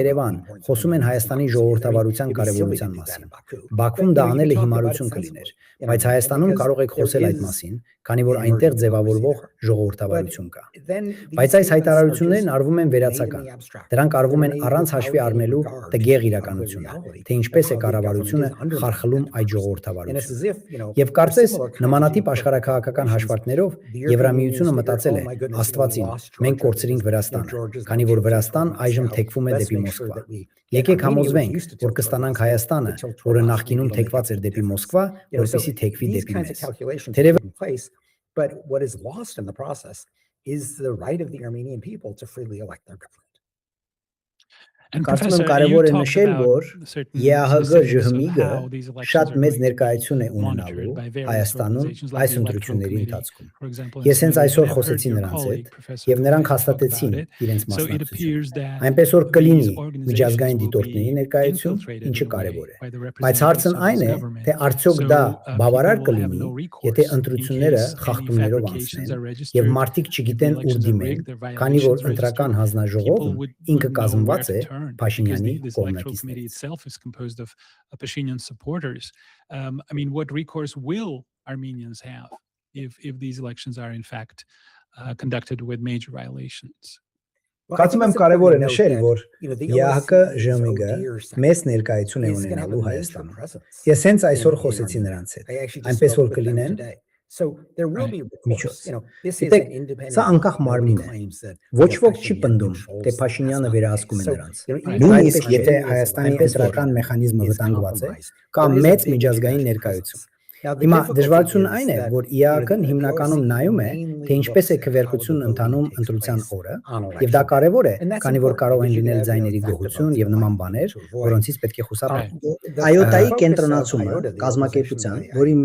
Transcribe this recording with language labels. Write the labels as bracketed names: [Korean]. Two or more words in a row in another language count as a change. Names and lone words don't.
[Armenian] Երևան, խոսում են Հայաստանի ժողովրդավարության կարևորության մասին։ Բաքվում դա անելը հիմարություն կլիներ, բայց Հայաստանում կարող եք խոսել այդ մասին, քանի որ այնտեղ ձևավորվող ժողովրդավարություն կա։ Բայց այս հայտարարություններն արվում են վերացական։ Դրանք արվում են առանց հաշվի առնելու տգեղ իրականությունը, թե ինչպես է կառավարությունը խարխլում այդ ժողովրդավարությունը։ Եվ կարծես նմանատիպ աշխարհաքաղաքական հաշվարկներով Եվրամիությունը մտածել է. Աստվածին, մենք կորցրինք Վրաստանը, քանի որ Վրաստան այժմ թեքվում է դեպի Մոսկվա։ Եկեք համոզվենք, որ կստանանք Հայաստանը, որը նախկինում թեքված էր դեպի Մոսկվա, որպեսզի թեքվի դեպի մեզ։ [English] But what is lost in the process is the right of the Armenian people to freely elect their government. [Armenian] Կարծում եմ կարևոր է նշել, որ ԵԱՀԳ ԺՀՄԻԳ-ը շատ մեծ ներկայություն է ունենալու Հայաստանում այս ընտրությունների ընթացքում։ Ես հենց այսօր խոսեցի նրանց հետ, եւ նրանք հաստատեցին իրենց մասնակցությունը։ Այնպես որ կլինի միջազգային դիտորդների ներկայություն, ինչը կարևոր է։ Բայց հարցն այն է, թե արդյոք դա բավարար կլինի, եթե ընտրությունները խախտումներով անցնեն եւ մարդիկ չգիտեն ուր դիմեն, քանի որ ընտրական հանձնաժողովը ինքը կազմված է [English] This electoral committee itself is composed of Pashinyan supporters. I mean, what recourse will Armenians have if these elections are in fact conducted with major violations? [Armenian] Կարծում եմ կարևոր է նշել, որ ԵԱՀԿ ԺՄԻԳ-ը մեծ ներկայություն է ունենալու Հայաստանում։ Ես հենց այսօր խոսեցի նրանց հետ, այնպես որ կլինեն Սա անկախ մարմին է։ Ոչ ոք չի պնդում, թե Փաշինյանը վերահսկում է նրանց։ Նույնիսկ եթե Հայաստանի ընտրական մեխանիզմը վտանգված է, կա մեծ միջազգային ներկայություն։ Հիմա դժվարությունն այն է, որ ԻԱՀԿ-ն հիմնականում նայում է, թե ինչպես է քվեարկությունն ընթանում ընտրության օրը, եւ դա կարեւոր է, քանի որ կարող են լինել ձայների գողություն եւ նման բաներ, որոնցից պետք է խուսափել։ ԱՅՈՏԱ-ի կենտրոնացումը կազմակերպության, որին